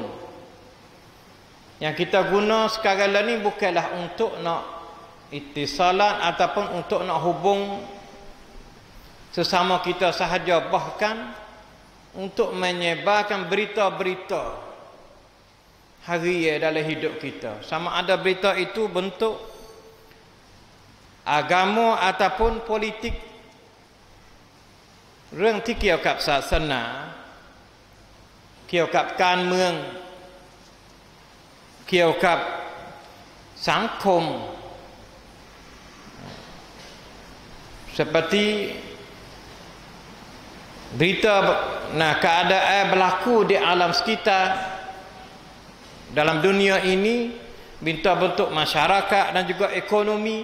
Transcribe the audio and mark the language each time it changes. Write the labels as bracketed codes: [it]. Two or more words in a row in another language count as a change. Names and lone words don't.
[ms] Yang kita guna sekarang ni bukanlah untuk nak ittisalat ataupun untuk nak hubung sesama kita sahaja, bahkan untuk menyebarkan berita-berita harian dalam hidup kita. Sama ada berita itu bentuk agama ataupun politik, [th] รื่องที่เกี่ยวกับศาสนา เกี่ยวกับการเมือง เกี่ยวกับสังคม [ms] seperti berita keadaan berlaku di alam sekitar dalam dunia ini, bentuk-bentuk masyarakat dan juga ekonomi.